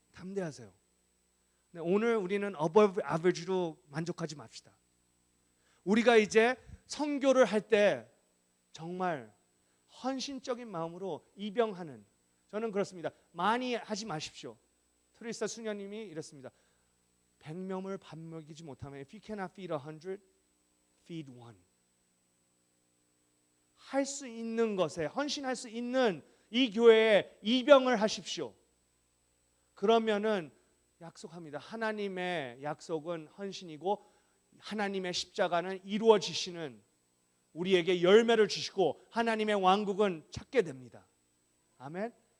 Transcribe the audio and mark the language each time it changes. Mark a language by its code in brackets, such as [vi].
[ko] 근데 오늘 우리는 above average로 만족하지 맙시다. 우리가 이제 선교를 할 때 정말 헌신적인 마음으로 입영하는, 저는 그렇습니다. 많이 하지 마십시오. 트리스타 수녀님이 이랬습니다. 100명을 밥 먹이지 못하면 [en] if you cannot feed 100, feed one. [ko] 할 수 있는 것에 헌신할 수 있는 이 교회에 입영을 하십시오. 그러면은 약속합니다. 하나님의 약속은 헌신이고 하나님의 십자가는 이루어지시는, 우리에게 열매를 주시고 하나님의 왕국은 찾게 됩니다. 아멘.